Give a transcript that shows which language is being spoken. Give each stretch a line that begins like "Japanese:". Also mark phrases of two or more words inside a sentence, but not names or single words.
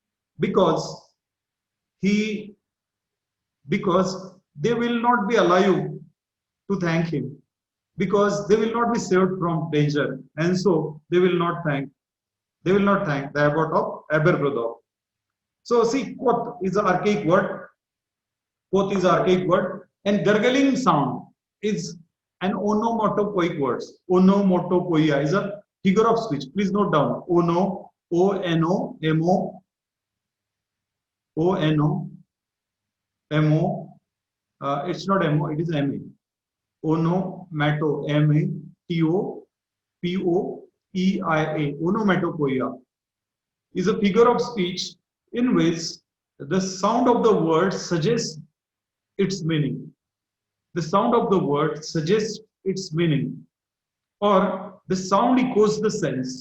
English: they will not be alive to thank him, because they will not be saved from danger, and so they will not thank the abbot of Aberbrothok. So see, quoth is an archaic word. Quoth is an archaic word, and gurgling sound is an onomatopoeic word. Onomatopoeia is a figure of speech. Please note down. O-N-O-M-O. It's not M-O, it is M-A. Onomato, M-A-T-O-P-O-E-I-A. Onomatopoeia is a figure of speech in which the sound of the word suggests its meaning. The sound of the word suggests its meaning, or the sound echoes the sense.